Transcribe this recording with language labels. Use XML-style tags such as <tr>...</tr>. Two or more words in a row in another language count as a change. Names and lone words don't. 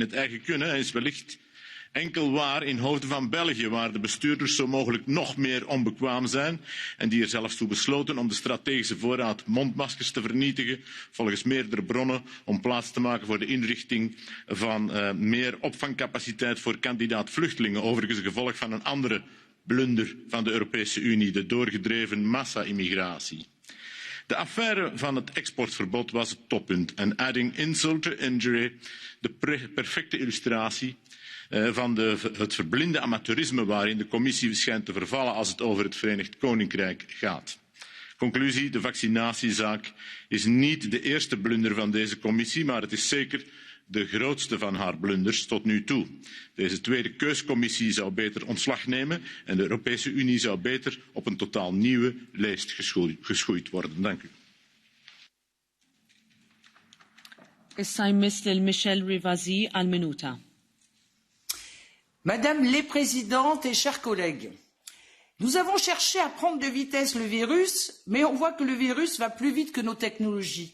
<nl>het eigen kunnen en is wellicht enkel waar in hoofden van België, waar de bestuurders zo mogelijk nog meer onbekwaam zijn en die er zelfs toe besloten om de strategische voorraad mondmaskers te vernietigen, volgens meerdere bronnen om plaats te maken voor de inrichting van meer opvangcapaciteit voor kandidaat vluchtelingen, overigens een gevolg van een andere blunder van de Europese Unie, de doorgedreven massa-immigratie. De affaire van het exportverbod was het toppunt en</nl> <en>adding insult to injury</en> <nl>de perfecte illustratie van het verblinde amateurisme waarin de Commissie schijnt te vervallen als het over het Verenigd Koninkrijk gaat. Conclusie, de vaccinatiezaak is niet de eerste blunder van deze Commissie, maar het is zeker de grootste van haar blunders tot nu toe. Deze tweede keuscommissie zou beter ontslag nemen en de Europese Unie zou beter op een totaal nieuwe leest geschoeid worden. Dank u.</nl> <fr>Madame la Présidente et chers collègues, nous avons cherché à prendre de vitesse le virus, mais on voit que le virus va plus vite que nos technologies.</fr>